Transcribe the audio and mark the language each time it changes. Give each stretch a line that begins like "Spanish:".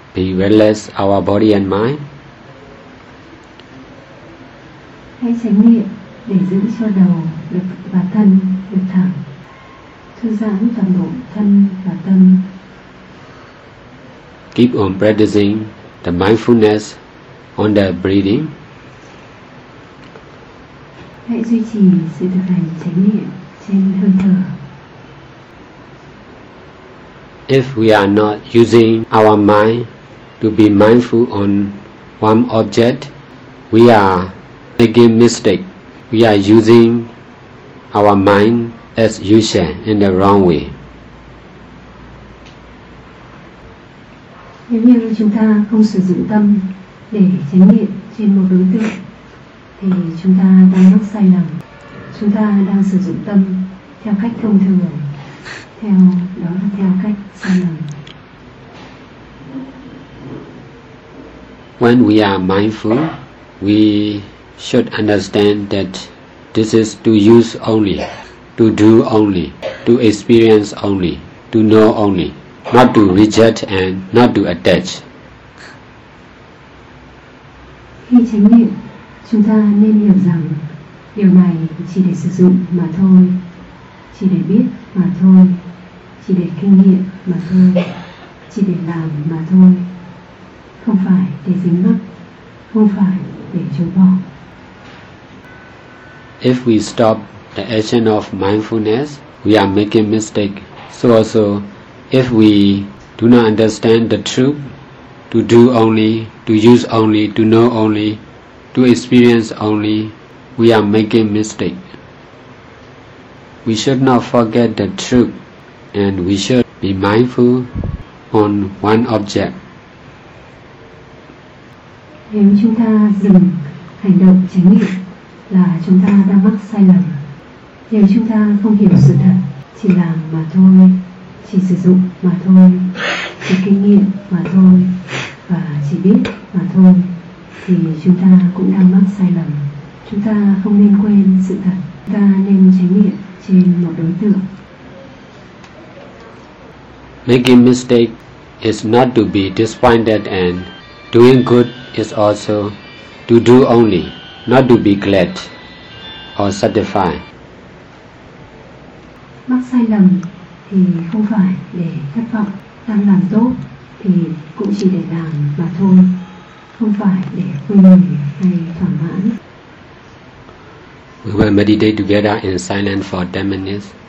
English: Be restless our body and mind.
Vietnamese: Hãy chánh niệm để giữ cho đầu được và thân được thẳng, thư giãn toàn bộ thân và tâm.
English: Keep on practicing the mindfulness on the breathing.
Vietnamese: Hãy duy trì sự thực hành chánh niệm trên hơi thở.
English: If we are not using our mind to be mindful on one object, we are making mistake. We are using our mind as usual in the wrong way.
Vietnamese: Nếu như chúng ta không sử dụng tâm để chánh niệm trên một đối tượng thì chúng ta đang mắc sai lầm. Chúng ta đang sử dụng tâm theo cách thông thường, theo cách sai lầm.
English: When we are mindful, we should understand that this is to use only, to do only, to experience only, to know only, not to reject and not to attach.
Vietnamese: Khi chánh niệm, chúng ta nên hiểu rằng điều này chỉ để sử dụng mà thôi, chỉ để biết mà thôi, chỉ để kinh nghiệm mà thôi, chỉ để làm mà thôi, không phải để dính mắc, không phải để chối bỏ.
English: If we stop the action of mindfulness, we are making mistake. So also, if we do not understand the truth, to do only, to use only, to know only, to experience only, we are making mistake. We should not forget the truth, and we should be mindful on one object.
Vietnamese: Nếu chúng ta dừng hành động chánh niệm là chúng ta đang mắc sai lầm. Nếu chúng ta không hiểu sự thật, chỉ làm mà thôi, chỉ sử dụng mà thôi, chỉ kinh nghiệm mà thôi và chỉ biết mà thôi, thì chúng ta cũng đang mắc sai lầm. Chúng ta không nên quên sự thật. Chúng ta nên chánh niệm trên một đối tượng.
English: Making mistake is not to be disappointed, and doing good is also to do only, not to be glad or satisfied.
Vietnamese: Mắc sai lầm thì không phải để thất vọng, đang làm tốt thì cũng chỉ để làm mà thôi, không phải để vui mừng hay thỏa mãn.
English: We will meditate together in silence for 10 minutes.